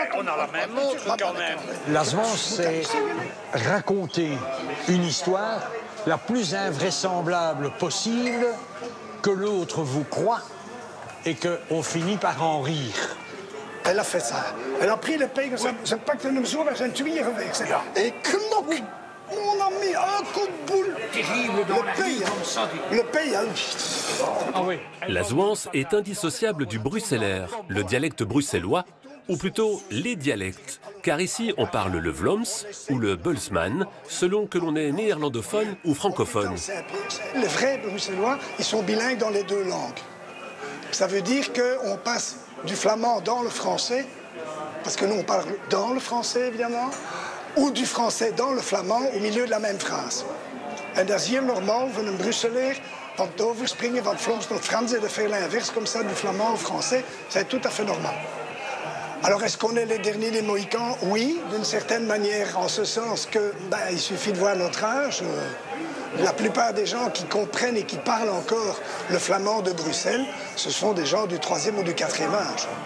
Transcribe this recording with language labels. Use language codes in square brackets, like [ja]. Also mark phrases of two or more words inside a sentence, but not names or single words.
[fr] On a la même montre quand même. La zouance, c'est raconter une histoire la plus invraisemblable possible, que l'autre vous croit et qu'on finit par en rire. Elle a fait ça. Elle a pris le pays, [nl] ze pakte hem zo weg zijn twee geweest. [fr] Et knok! On a mis un coup de boule. Terrible dans la vie, comme ça. Le pays a... Ah oui. La zouance est indissociable du bruxellaire, le dialecte bruxellois, ou plutôt les dialectes. Car ici, on parle le Vlaams ou le Bulsman, selon que l'on est néerlandophone ou francophone. Les vrais bruxellois, ils sont bilingues dans les deux langues. Ça veut dire qu'on passe du flamand dans le français, parce que nous on parle dans le français évidemment, ou du français dans le flamand au milieu de la même phrase. [nl] En dat is hier normaal van een Bruxelaar van het overspringen van het Vlaams naar het Frans [fr] et de faire l'inverse comme ça du flamand au français, c'est tout à fait normal. Alors est-ce qu'on est les derniers des Mohicans? Oui, d'une certaine manière, en ce sens que il suffit de voir notre âge. La plupart des gens qui comprennent et qui parlent encore le flamand de Bruxelles, ce sont des gens du 3e ou du 4e âge.